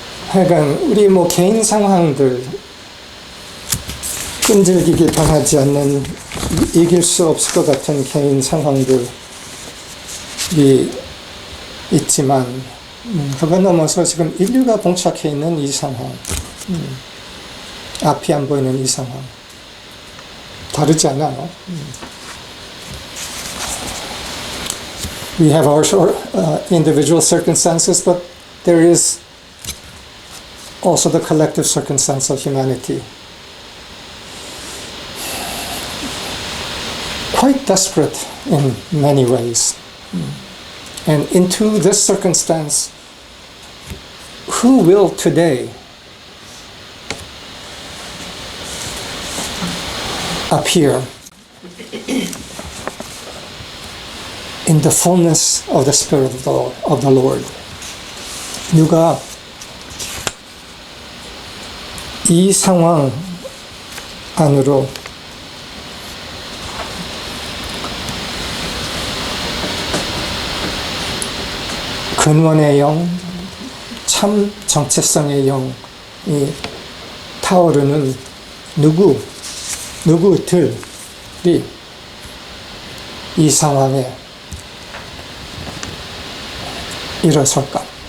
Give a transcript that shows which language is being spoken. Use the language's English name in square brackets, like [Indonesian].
[Korean] 하여간 우리 뭐 개인 상황들, 끈질기게 당하지 않는, 이길 수 없을 것 같은 개인 상황들이 있지만, 그거 넘어서 지금 인류가 봉착해 있는 이 상황, 앞이 안 보이는 이 상황, 다르지 않아요. [English] We have our individual circumstances, but there is also the collective circumstance of humanity. Quite desperate in many ways. And into this circumstance, who will today appear in the fullness of the Spirit of the Lord? [Korean] 누가 이 상황 안으로 근원의 영, 참 정체성의 영이 타오르는 누구들이 이 상황에 일어설까?